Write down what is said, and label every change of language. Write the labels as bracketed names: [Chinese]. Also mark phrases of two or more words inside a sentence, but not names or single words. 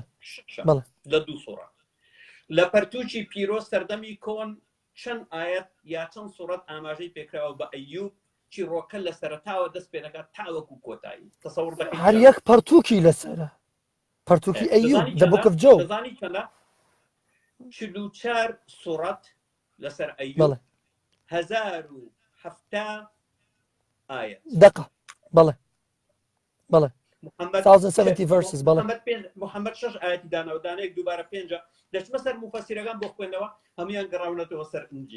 [Central Kurdish] لە دوو سوورە لە پەرتووکی پیرۆز سەردەمی کۆن چەند ئاەت یا چەند سوورەت ئاماژەی پێکراوە بە ئەیوب چیرۆکە لە سەرەتاوە دەست پێ دەکات تاوەکو کۆتایی تەسەوڕ دەکەیت هەر یەک پەرتووکی لەسەرە پەرتووکی ئەیوب [English] the book of Job [Central Kurdish] دەزانی چەندە 44 سوورەت لەسەر ئەیوب 1070 ئاەت دقة بەڵێ 1070 verses بەڵێ محەممەد 6 ئاەتی دانەوە دانەیەک دووبارە 5 دەچمە سەر مفەسیرەکان بۆ خوێندنەوە هەمویان گەڕاونەتەوە سەر ئینجیل